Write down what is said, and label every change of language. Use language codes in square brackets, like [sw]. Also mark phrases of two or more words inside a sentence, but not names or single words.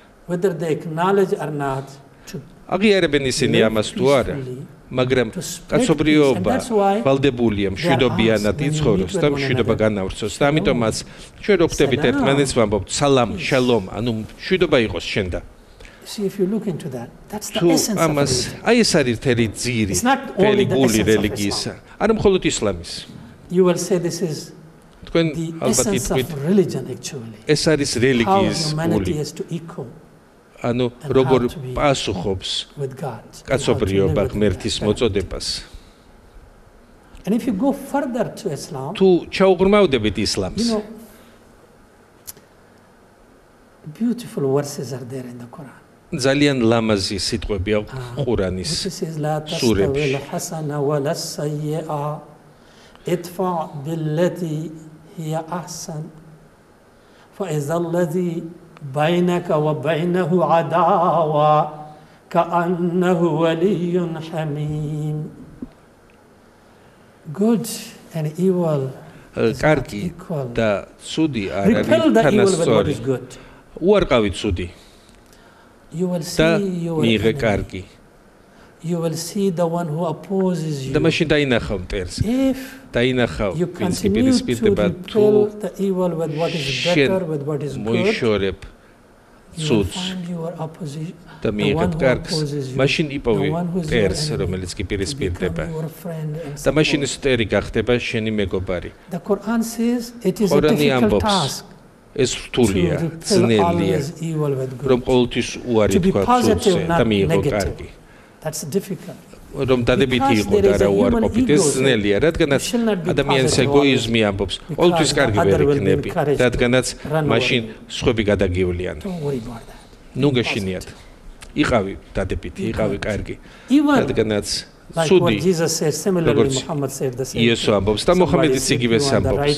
[ka] აღიარებენ ისინი ამას თუ არა? მაგრამ კაცობრიობა ვალდებულია მშვიდობიანად იცხოვროს და მშვიდობა განავრცოს. და ამიტომაც ჩვენ რო ხვდებით ერთმანეთს ვამბობთ სალამ, შალომ, ანუ მშვიდობა იყოს შენ და [en] See, if you look into that, that's the essence of religion. [ka] აი ეს არის თელი ძირი, თელი გული რელიგიისა. არა მხოლოდ ისლამის. [en] You will say this is [ka] თქვენ ალბათ [en] იტყვით religion actually. [ka] ეს არის რელიგიის გული. ანუ როგორ პასუხობს კაცობრიობა ღმერთის მოწოდებას. [en] And if you go further to Islam, [ka] თუ ჩაუღრმავდებით ისლამს, [en] beautiful verses are there in the Quran. [ka] ძალიან ლამაზი სიტყვებია ყურანის სურებში. [ar] ادفع بالتي هي أحسن فإذا الذي بينك وبينه عداوة كأنه ولي حميم. [en] Good and evil [ka] კარგი და ცუდი არ არის თანასწორი. უარყავი ცუდი. და მიიღე კარგი. [en] You will see the one who opposes you. [ka] და მაშინ დაინახავ მტერს. დაინახავ ვინც იპირისპირდება თუ [en] the evil with what is better with what is good. [ka] მოიშორებ ცუდს და მიიღებ კარგს. მაშინ იპოვი მტერს, რომელიც იპირისპირდება. და მაშინ ეს მტერი გახდება შენი მეგობარი. [en] The Quran says it is a difficult task. [ka] ეს რთულია, ძნელია, რომ ყოველთვის უარი თქვა ცუდზე და მიიღო კარგი. [en] That's difficult. [ka] რომ დადებითი იყო და რა უარყოფით ეს ძნელია, რადგანაც ადამიანის ეგოიზმი ამბობს, ყოველთვის კარგი ვერ იქნები, რადგანაც მაშინ სხვები გადაგივლიან. ნუ გეშინიათ. იყავი დადებითი, იყავი კარგი. რადგანაც ცუდი იესო ამბობს და მოხამედიც იგივეს ამბობს.